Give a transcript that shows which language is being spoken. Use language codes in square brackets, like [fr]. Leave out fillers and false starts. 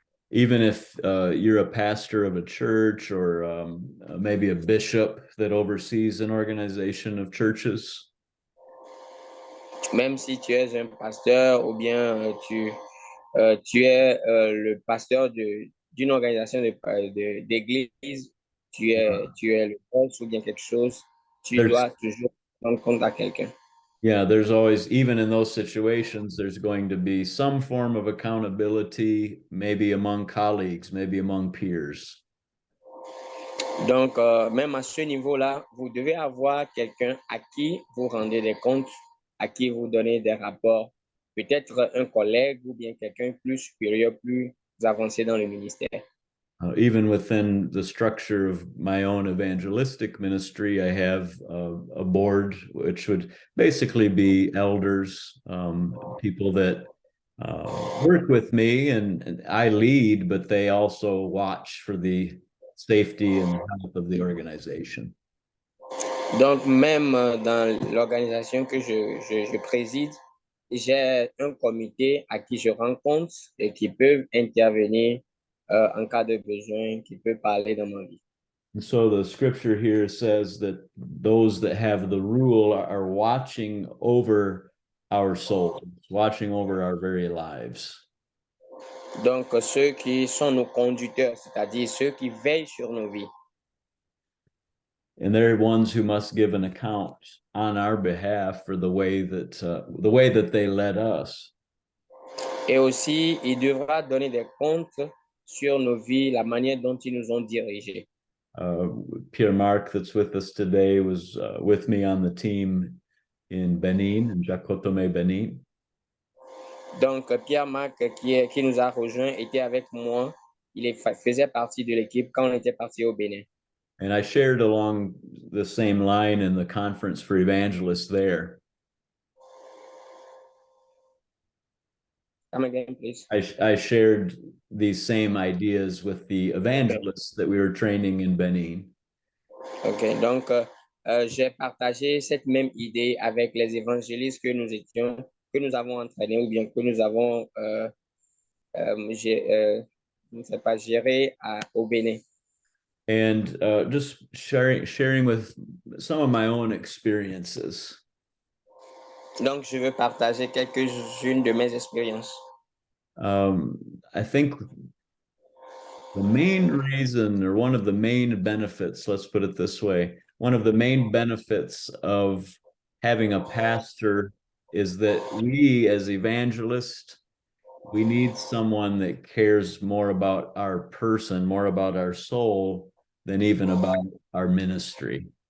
[en] Even if you're a pastor of a church or maybe a bishop that oversees an organization of churches. [fr] Même si tu es un pasteur ou bien tu es le pasteur d'une organisation d'église, tu es le boss ou bien quelque chose, tu [en] There's [fr] dois toujours rendre compte à quelqu'un. [en] Yeah, there's always, even in those situations, there's going to be some form of accountability, maybe among colleagues, maybe among peers. [fr] Donc, même à ce niveau-là, vous devez avoir quelqu'un à qui vous rendez des comptes, à qui vous donnez des rapports. Peut-être un collègue ou bien quelqu'un plus supérieur, plus avancé dans le ministère. [en] Even within the structure of my own evangelistic ministry, I have a board, which would basically be elders, people that work with me, and I lead, but they also watch for the safety and health of the organization. [fr] Donc, même dans l'organisation que je préside, j'ai un comité à qui je rends compte et qui peut intervenir en cas de besoin, qui peut parler dans ma vie. [en] And so the scripture here says that those that have the rule are watching over our souls, watching over our very lives. [fr] Donc, ceux qui sont nos conducteurs, c'est-à-dire ceux qui veillent sur nos vies. [en] And they're ones who must give an account on our behalf for the way that they led us. [fr] Et aussi, il devra donner des comptes sur nos vies, la manière dont ils nous ont dirigés. [en] Uh, Pierre Marc, that's with us today, was with me on the team in Benin, in Jacotome, Benin. [fr] Donc, Pierre-Marc, qui nous a rejoints, était avec moi. Faisait partie de l'équipe quand on était parti au Bénin. [en] And I shared along the same line in the conference for evangelists there. Come again, please. I shared these same ideas with the evangelists that we were training in Benin. OK. [fr] Donc, j'ai partagé cette même idée avec les évangélistes que nous avons entraînés ou bien que nous avons, je ne sais pas, géré au Bénin. [en] And just sharing with some of my own experiences. [fr] Donc, je veux partager quelques-unes de mes expériences. [en] I think the main reason, or one of the main benefits, let's put it this way, one of the main benefits of having a pastor is that we as evangelists, we need someone that cares more about our person, more about our soul than even about our ministry.